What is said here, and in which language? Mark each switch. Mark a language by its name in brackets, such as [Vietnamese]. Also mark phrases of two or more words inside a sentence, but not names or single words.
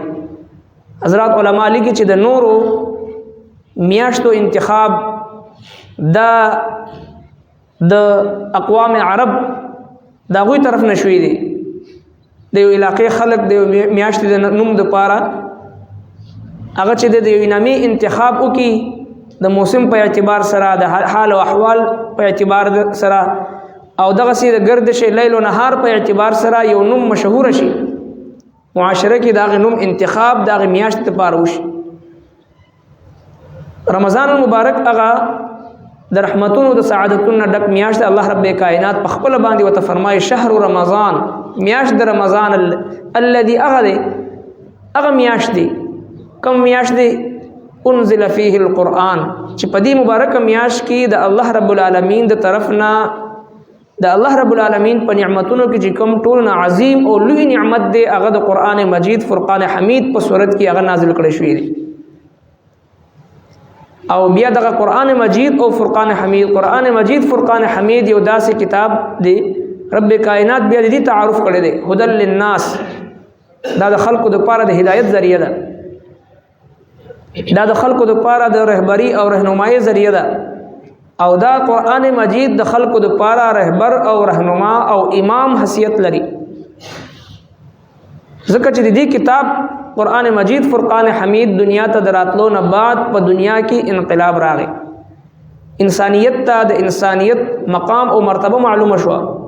[Pashto] حضرات علما لیکي چې د نورو میاشتو انتخاب دا د اقوام عرب دا غوی طرف نشوي دي. د یو علاقې خلق د میاشتې د نوم د پاره هغه چې د یو نامي انتخاب وکي د موسم په اعتبار سره، د حال او احوال په اعتبار سره، او دغه سي د گردش لیل و نهار په اعتبار سره یو نوم مشهور شي، معاشره کې داغه نوم انتخاب داغه میاشت لپاره وشي. رمضان المبارک هغه د رحمتونو د سعادتونو ډک میاشت الله رب کائنات په خپل باندې وته فرمایي: [Arabic] شهر رمضان، [Pashto] میاشت د رمضان الذي اغه هغه میاشت دی کم میاشت دی [Arabic] انزل فيه القرآن [Pashto] چې په دې مبارکه میاشت کې د الله رب العالمین د طرف نه د الله رب العالمین په نعمتونو کې چې کوم ټول عظیم او لوی نعمت دی هغه د قرآن مجید فرقان حمید په صورت کې هغه نازل کړی شوی دی او بیا دغه قرآن مجید او فرقان حمید قرآن مجید فرقان حمید یو داسې کتاب دی رب کائنات بیا دې تعارف کړی دی [Arabic] هدى للناس [Pashto] دا د خلقو د پاره د هدایت ذریعہ ده دا د خلقو د پاره د رهبری او رهنمایي ذریعہ ده او دا قرآن مجید د خلقو د پاره رهبر او رهنما او امام حیثیت لري ځکه چې د دې کتاب قرآن مجید فرقان حمید دنیا ته دراتلو نه بعد په دنیا کې انقلاب راغی انسانیت ته د انسانیت مقام او مرتبه معلومه شو